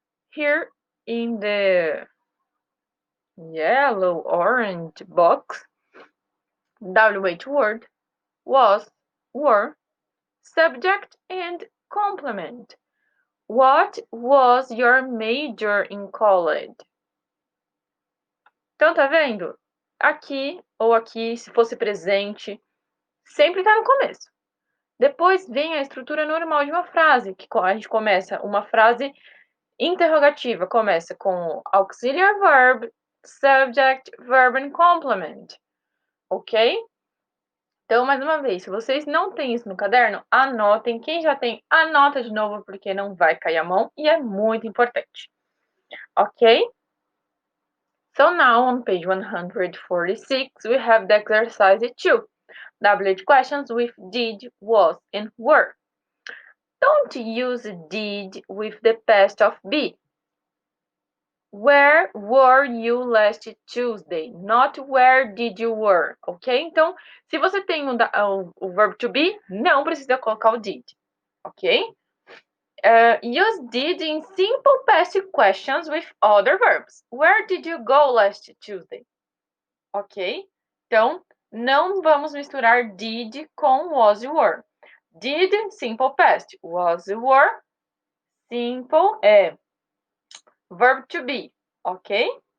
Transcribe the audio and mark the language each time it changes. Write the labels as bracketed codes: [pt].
[en] Here in the yellow orange box, WH word, was, were, subject, and complement. What was your major in college? [pt] Então, tá vendo? Aqui ou aqui, se fosse presente, sempre tá no começo. Depois vem a estrutura normal de uma frase, que a gente começa uma frase interrogativa, começa com auxiliary verb, subject, verb and complement. Ok? Então, mais uma vez, se vocês não têm isso no caderno, anotem. Quem já tem, anota de novo, porque não vai cair a mão e é muito importante. Ok? [en] So now on page 146, we have the exercise 2. WH questions with did, was, and were. Don't use did with the past of be. Where were you last Tuesday? Not where did you were, ok? [pt] Então, se você tem o verb to be, não precisa colocar o did, ok? [en] Use did in simple past questions with other verbs. Where did you go last Tuesday? Ok? [pt] Então, não vamos misturar did com was you were. [en] Did, simple past. Was you were, simple verb to be. Ok?